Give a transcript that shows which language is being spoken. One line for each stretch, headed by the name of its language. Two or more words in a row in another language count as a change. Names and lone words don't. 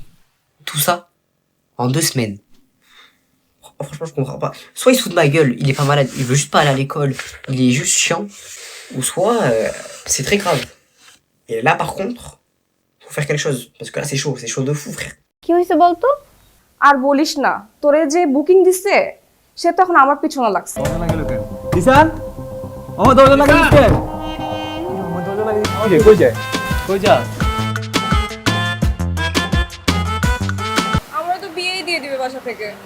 French: Tout ça en 2 semaines. Oh, franchement, je comprends pas. Soit il se fout de ma gueule, il est pas malade, il veut juste pas aller à l'école, il est juste chiant. Ou soit, c'est très grave. Et là, par contre, faut faire quelque chose. Parce que là, c'est chaud de fou, frère.
Bangla: কি হইছে বলতো? আর বলিস না, তোরে যে বুকিং দিছে সে তখন আমার পিছনে লাগছে। দিশান আমার দরজা লাগিয়ে দিচ্ছে আমার দরজা লাগিয়ে দিচ্ছে কই যা আমরা তো বিয়েই দিয়ে দিবে বাসা থেকে।